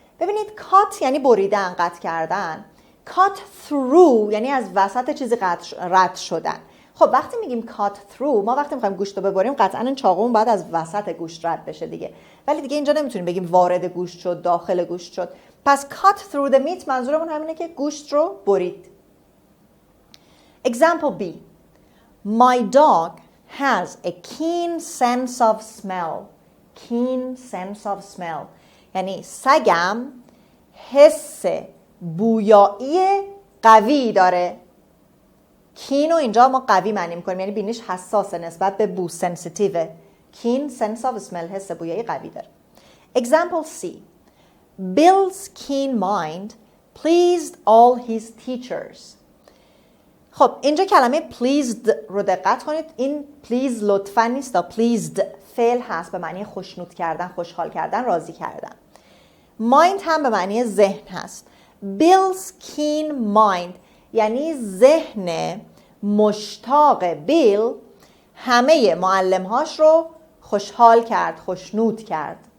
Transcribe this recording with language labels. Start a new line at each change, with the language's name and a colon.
Persian: ببینید cut یعنی بریدن، قطع کردن. cut through یعنی از وسط چیزی رد شدن. خب وقتی میگیم cut through، ما وقتی میخوایم گوشت رو ببریم قطعا این چاقومون باید از وسط گوشت رد بشه دیگه. ولی دیگه اینجا نمیتونیم بگیم وارد گوشت شد، داخل گوشت شد. پس
English: cut through the meat
Persian: منظورمون همینه که گوشت رو برید.
English: Example B. My dog has a keen sense of smell. Keen sense of smell
Persian: یعنی سگم حس بویایی قوی داره. کین رو اینجا ما قوی معنی میکنیم، یعنی بینیش حساسه نسبت به بو، سنسیتیوه. کین
English: sense of smell،
Persian: حس بویایی قوی داره.
English: Example C. Bill's keen mind pleased all his teachers.
Persian: خب اینجا کلمه pleased رو دقت کنید. این please لطفاً نیست، pleased فعل هست به معنی خوشنود کردن، خوشحال کردن، راضی کردن. mind هم به معنی ذهن هست.
English: Bill's keen mind
Persian: یعنی ذهن مشتاق بیل همه معلمهاش رو خوشحال کرد، خوشنود کرد.